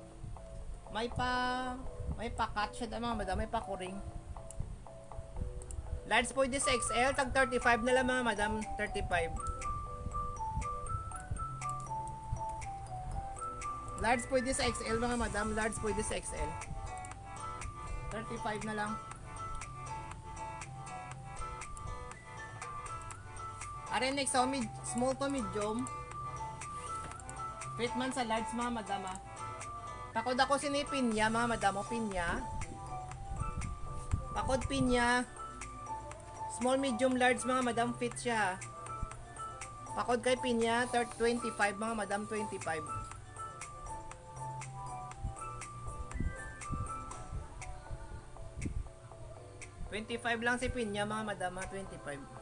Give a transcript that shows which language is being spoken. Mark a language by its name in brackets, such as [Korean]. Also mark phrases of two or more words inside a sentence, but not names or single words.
[Hiligaynon] May pa-cut siya mga madam, may pa-kuring. Large pwede sa XL, tag 35 na lang mga madam, 35. Large pwede sa XL mga madam, large pwede sa XL. 35 na lang. [English] Are next, small to medium. [Hiligaynon] Fit man sa large mga madam ha. Pakod ako sini pinya mga madam, pinya. Pakod pinya. [English] Small, medium, large [Hiligaynon] mga madam, fit siya. Pakod kay pinya, 25 mga madam, 25. $25 lang si pinya mga madam, 25.